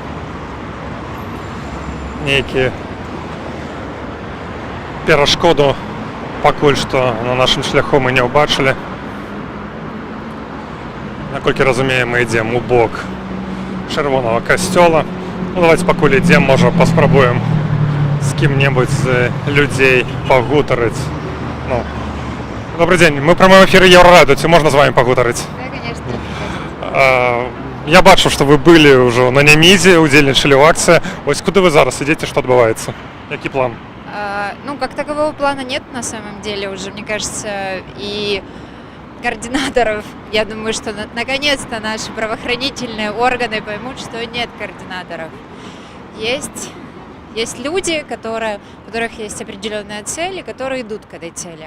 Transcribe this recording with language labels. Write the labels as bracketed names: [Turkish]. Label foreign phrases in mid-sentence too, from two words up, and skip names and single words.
[Belarusian] нейкі перашкоду пакуль што на нашым шляху мы не ўбачылі. Наколькі разумеем, мы ідзем у бок чырвонага касцёла. Давайте пакуль ідзем, можа паспрабуем з кім-небудзь з людзей пагутарыць. [Russian] Добрый день, мы в прямом эфире Еврорадио, [Belarusian] ці можна з вами пагутарыць? [Russian] Да, конечно. [Belarusian] Я бачу, што вы былі ўжо на Нямізе, удзельнічалі ў акцыі. Вось куды вы зараз ідзеце, што адбываецца? Які план? [Russian] Ну, как такового плана нет на самом деле уже, мне кажется, и координаторов. Я думаю, что наконец-то наши правоохранительные органы поймут, что нет координаторов. Есть люди, у которых есть определенная цель, и которые идут к этой цели.